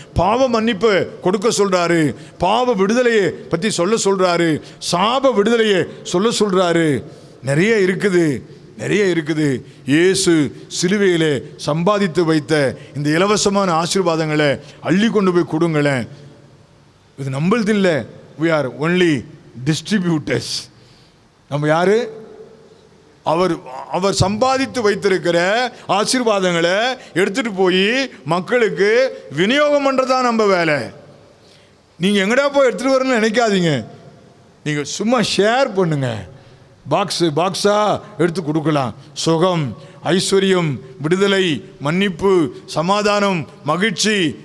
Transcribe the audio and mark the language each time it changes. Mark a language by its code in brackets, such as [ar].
[ta] பாவ மன்னிப்பு கொடுக்க சொல்கிறாரு. பாவ விடுதலையை பற்றி சொல்ல சொல்கிறாரு. சாப விடுதலையை சொல்ல சொல்கிறாரு. நிறைய இருக்குது, நிறைய இருக்குது. இயேசு சிலுவையிலே சம்பாதித்து வைத்த இந்த இலவசமான ஆசீர்வாதங்களை அள்ளி கொண்டு போய் கொடுங்களேன். இது நம்மளது இல்லை. [en] we are only distributors. [ta] நம்ம யாரு? அவர் சம்பாதித்து வைத்திருக்கிற ஆசீர்வாதங்களை எடுத்துட்டு போய் மக்களுக்கு விநியோகம் பண்ணுறதான் நம்ம வேலை. நீங்கள் எங்கடா போய் எடுத்துகிட்டு வரணும்னு நினைக்காதீங்க. நீங்கள் சும்மா ஷேர் பண்ணுங்க. பாக்ஸாக எடுத்து கொடுக்கலாம். சுகம், ஐஸ்வர்யம், விடுதலை, மன்னிப்பு, சமாதானம், மகிழ்ச்சி.